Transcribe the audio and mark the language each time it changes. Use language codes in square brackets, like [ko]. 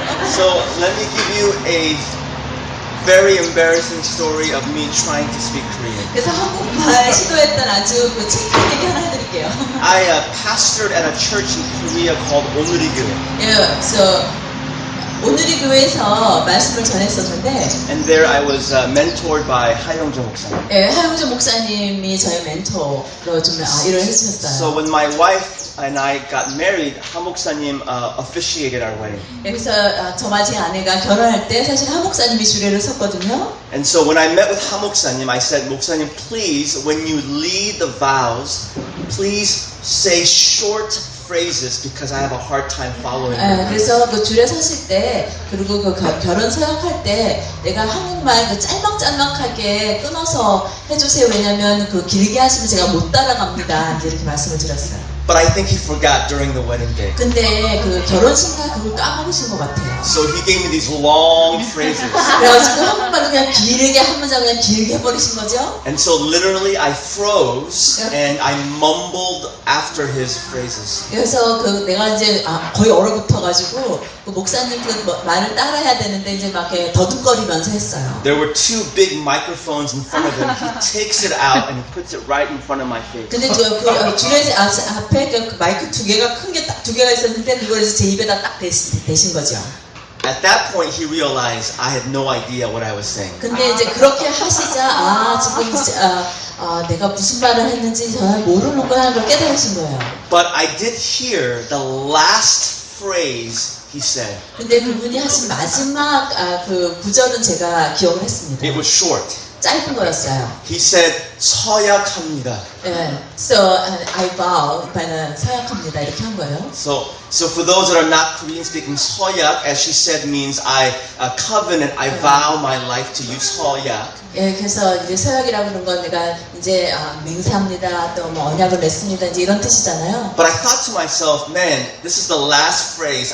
[en] So let me give you a very embarrassing story of me trying to speak Korean. [ko] 그래서 한국말 시도했던 아주 그 창피한 얘기 하나 해드릴게요. [en] I pastored at a church in Korea called 오누리 교회. [ko] 예, 그래서 오늘의 교회에서 말씀을 전했었는데, [en] And there I was mentored by 하영조 목사님. [ko] 예, 하용조 목사님이 저의 멘토로 좀 일을 해주셨어요. [en] So when my wife and I got married, 하 목사님 officiated our wedding. [ko] 그래서 저와 제 아내가 결혼할 때 사실 하 목사님이 주례를 섰거든요. [en] And so when I met with 하 목사님, I said, 목사님, please, when you lead the vows, please say short phrases because I have a hard time following. [ko] 그래서 그 주례 서실 때 그리고 그 결혼 서약할 때 내가 한국말 그 짤막짤막하게 끊어서 해주세요. 왜냐면 그 길게 하시면 제가 못 따라갑니다. 이제 이렇게 말씀을 드렸어요. [en] But I think he forgot during the wedding day. [ko] 근데 그 결혼식날 그걸 까먹으신 것 같아요. [en] So he gave me these long phrases. [ko] 그래가지고 한국말로 그냥 길게 한 문장 그냥 길게 해버리신 거죠. [en] And so literally I froze and I mumbled after his phrases. [ko] 그래서 그 내가 이제 거의 얼어붙어가지고 그 목사님 그 말을 따라해야 되는데 이제 막 이렇게 더듬거리면서 했어요. [en] There were 2 big microphones in front of him. He takes it out and he puts it right in front of my face. [ko] 근데 그 주례 앞에 그 마이크 2개가 큰 게 딱 2개가 있었는데 그걸 이제 제 입에다 딱 대신 거죠. [en] At that point, he realized I had no idea what I was saying. [ko] 근데 이제 그렇게 하시자 지금 내가 무슨 말을 했는지 잘 모르는구나 하는 걸 깨달으신 거예요. [en] But I did hear the last phrase he said. [ko] 근데 그분이 하신 마지막 그 구절은 제가 기억을 했습니다. [en] It was short. [ko] 짧은 거였어요. [en] He said, [ko] 서약합니다. 예, [en] so I vow, [ko] 이번에는 서약합니다 이렇게 한 거예요. [en] So for those that are not Korean speaking, 서약, as she said, means I covenant, I vow my life to you. [ko] 서약. 예, 그래서 이제 서약이라고 하는 건 내가 이제 맹세합니다, 또 뭐 언약을 맺습니다, 이제 이런 뜻이잖아요. [en] But I thought to myself, man, this is the last phrase.